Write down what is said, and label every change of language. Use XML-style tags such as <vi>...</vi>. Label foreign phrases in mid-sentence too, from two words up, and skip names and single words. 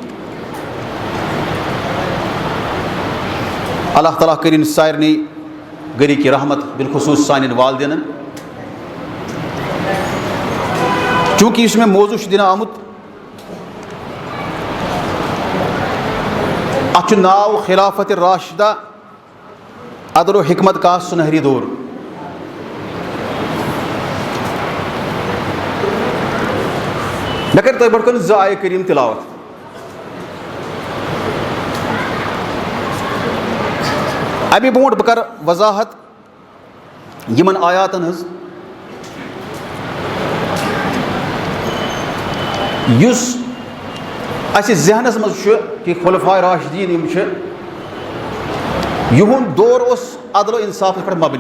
<ks>اللہ تعالیٰ کٔرِنۍ سارنٕے گَرِکۍ رحمت بالخصوٗص سانٮ۪ن والدینن. چوٗنٛکہِ یُس مےٚ موضوٗع چھُ دِنہٕ آمُت اَتھ چھُ ناو خلافت راشدہ</ks> <ur>عدل و حکمت کا سُنہری دور.</ur> <ks>مےٚ کَرِ تۄہہِ برونٛٹھ کَنہِ 2 آیہِ کٔرِم تِلاوت. اَمہِ برونٛٹھ بہٕ کَرٕ وضاحت یِمن آیاتن ہٕنٛز یُس اَسہِ ذہنس منٛز چھُ کہِ خُلفاء راشدیٖن یِم چھِ یِہُنٛد دور اوس عدل و اِنصافَس پٮ۪ٹھ مبنی.</ks>